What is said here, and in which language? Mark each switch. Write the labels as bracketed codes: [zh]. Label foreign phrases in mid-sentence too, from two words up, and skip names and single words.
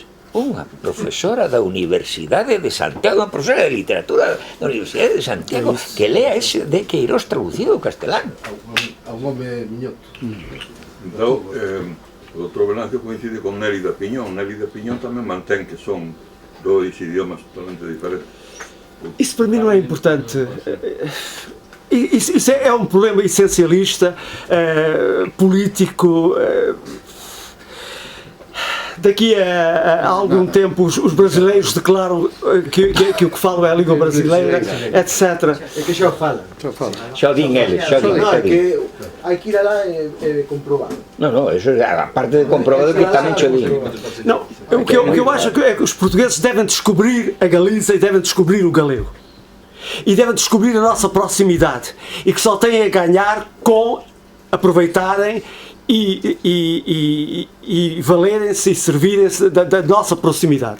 [gl] Unha profesora da Universidade de Santiago, unha profesora de literatura da Universidade de Santiago, que lea ese de Queiroz traducido ao castelán. A un home miñoto. Entón, o doutor Venancio coincide con Nélida Piñón. Nélida Piñón tamén mantén que son dois idiomas totalmente diferentes. [pt] Isso para mim não é importante. Isso é um problema essencialista, político. Daqui a algum tempo os brasileiros declaram que o que falam é a língua brasileira, etc. [gl] É que xa o falan. Xa o din eles, xa o din. Non, é que hai que ir alá e comprobar. Non, eso é a parte de comprobado que tamén xa o din. [pt] Não, o que eu acho é que os portugueses devem descobrir a Galiza e devem descobrir o galego. E devem descobrir a nossa proximidade. E que só têm a ganhar com aproveitarem e valerem-se e servirem-se da nossa proximidade.